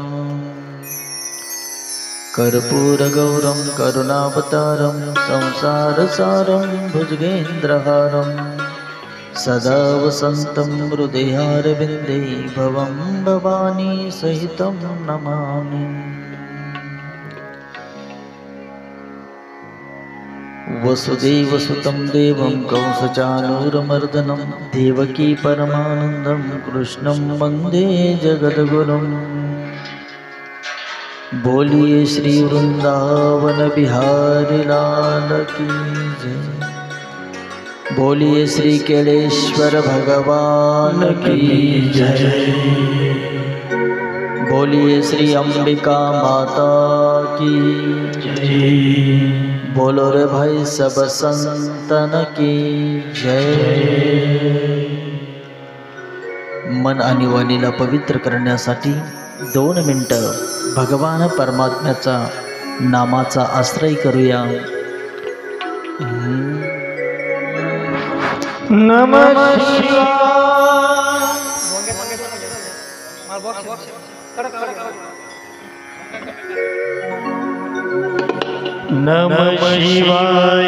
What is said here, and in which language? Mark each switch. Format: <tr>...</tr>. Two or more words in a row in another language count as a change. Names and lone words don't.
<sa>कर्पूरगौरं करुणावतारं संसारसारं भुजगेन्द्रहारं सदा वसन्तं हृदयारविन्दे भवं भवानी सहितं नमामि। वसुदेवसुतं देवं कंसचाणूरमर्दनं देवकी परमानन्दं कृष्णं वन्दे जगद्गुरुं।</sa> <hi>बोलिए श्री वृंदावन बिहारी लाल की जय। बोलिए श्री केलेश्वर भगवान की जय। बोलिए श्री अंबिका माता की जय। बोलो रे भाई सब संतन की जय।</hi> <mr>मन आणि वाणीला पवित्र करण्यासाठी 2 मिनिटं भगवान परमात्म्याचा नामाचा आश्रय करूया।</mr> <sa>नमः शिवाय नमः शिवाय</sa>